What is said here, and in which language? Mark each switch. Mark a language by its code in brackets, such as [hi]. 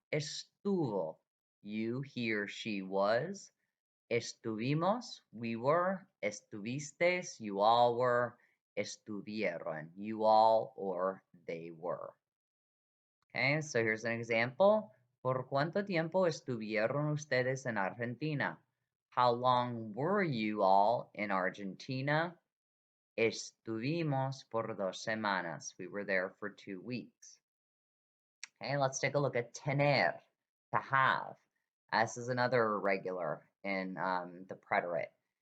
[es] Estuvo, [en] you, he, or she was. [es] Estuvimos, [en] we were. [es] Estuvistes, [en] you all were. [es] Estuvieron, [en] you all or they were. Okay, so here's an example. [es] ¿Por cuánto tiempo estuvieron ustedes en Argentina? [en] How long were you all in Argentina? [es] Estuvimos por 2 semanas. [en] We were there for 2 weeks. Okay, let's take a look at tener, to have. This is another irregular in the preterite.